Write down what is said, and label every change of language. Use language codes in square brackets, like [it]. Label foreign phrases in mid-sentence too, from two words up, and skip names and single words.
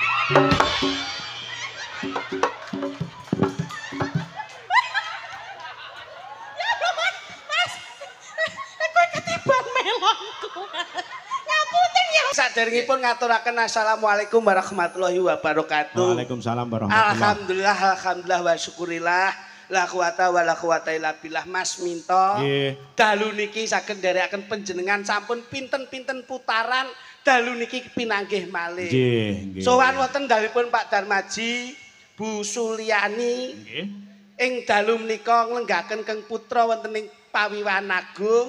[jv] Saderengipun ngaturaken [ar] السلام عليكم ورحمة الله وبركاته. وعليكم السلام ورحمة الله. الحمد لله والشكر لله. لا قوة ولا قوة إلا بالله. [jv] Mas Minto. Nggih. Dalu niki saged nderekaken panjenengan sampun pinten-pinten putaran dalu niki pinanggih malih. Nggih, nggih. Sowan wonten dalipun Pak Darmaji, Bu Suliani. Nggih. Ing dalu menika nglenggaken Keng Putra wonten ing Pawiwan Agung.